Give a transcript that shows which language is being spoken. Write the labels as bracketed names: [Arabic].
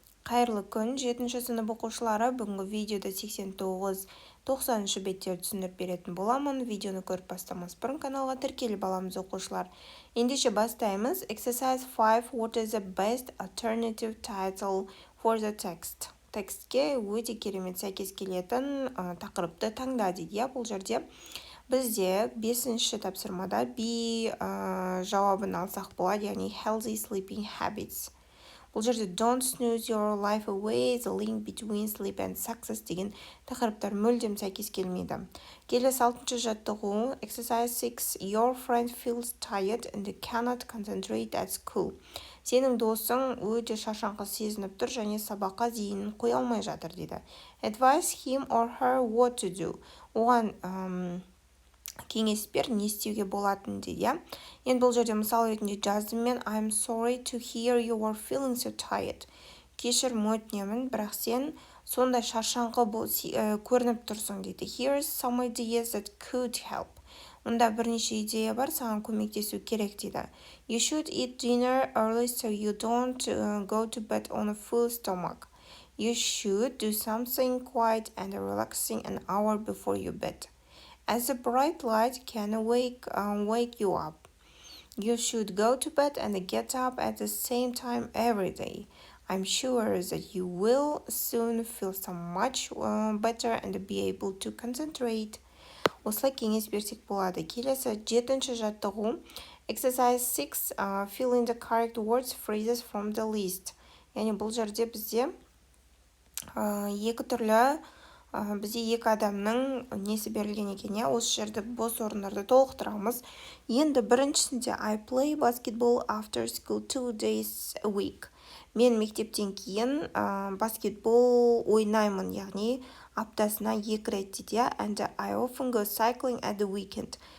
[Kazakh] Қайырлы күн, 7-ші сынып оқушылары. Бүгінгі видеода 89-90 беттерді түсіндіріп беретін боламын. Видеоны көріп бастамас бұрын каналға тіркеліп аламыз оқушылар. Ендеше бастаймыз. Exercise 5. [English] What is the best alternative title for the text? [Kazakh] Текстке өте керемет сәйкес келетін тақырыпты таңда дейді. Бұл жерде бізде 5-ші тапсырмада B жауабын алсақ болады, яғни [English] healthy sleeping habits. [Kazakh] Бұл жерде [English] don't snooze your life away, the link between sleep and success [Kazakh] деген тақырыптар мүлдем сәйкес келмейді. Келесі 6-шы жаттығу exercise 6. [English] Your friend feels tired and cannot concentrate at school. [Kazakh] Сенің досың өте шаршаңқы сезініп тұр және сабаққа зейінін қоя алмай жатыр дейді. [English] Advise him or her what to do. [Kazakh] Оған кеңес бер, не істеуге болатын дейді. Енді бұл жерде мысал ретінде жаздым мен [English] I'm sorry to hear you are feeling so tired. [Kazakh] Кешірім өтінемін, бірақ сен сондай шаршаңқы көрініп тұрсың дейді. [English] Here's some ideas that could help. [Kazakh] Онда бірнеше идея бар, саған көмектесу керек дейді. [English] You should eat dinner early so you don't go to bed on a full stomach. You should do something quiet and relaxing an hour before you bed. As a bright light can wake you up. You should go to bed and get up at the same time every day. I'm sure that you will soon feel so much better and be able to concentrate. [Kazakh] Осылай кеңес берсек болады. Келесі 7-ші жаттығу. [English] Exercise 6. Fill in the correct words phrases from the list. [Kazakh] Яғни бұл жерде бізде екі түрлі бізде екі адамның несі берілген екен, осы жерде бос орындарды толықтырамыз. Енді біріншісінде [English] I play basketball after school 2 days a week. [Kazakh] Мен мектептен кейін баскетбол ойнаймын, яғни аптасына 2 рет дейді. [English] And I often go cycling at the weekend.